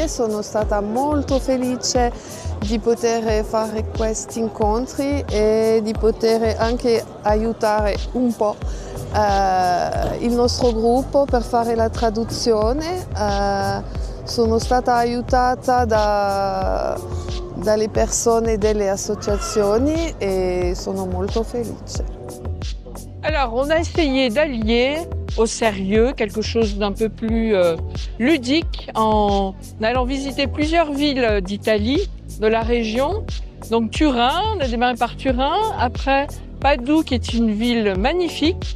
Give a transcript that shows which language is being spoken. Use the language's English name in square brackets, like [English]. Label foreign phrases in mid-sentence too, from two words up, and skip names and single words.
[Italian] Sono stata molto felice di poter fare questi incontri e di poter anche aiutare un po' il nostro gruppo per fare la traduzione. Sono stata aiutata dalle persone delle associazioni e sono molto felice. [French] Alors, on a essayé d'allier au sérieux quelque chose d'un peu plus ludique en allant visiter plusieurs villes d'Italie, de la région. Donc Turin, on a démarré par Turin, après Padoue qui est une ville magnifique.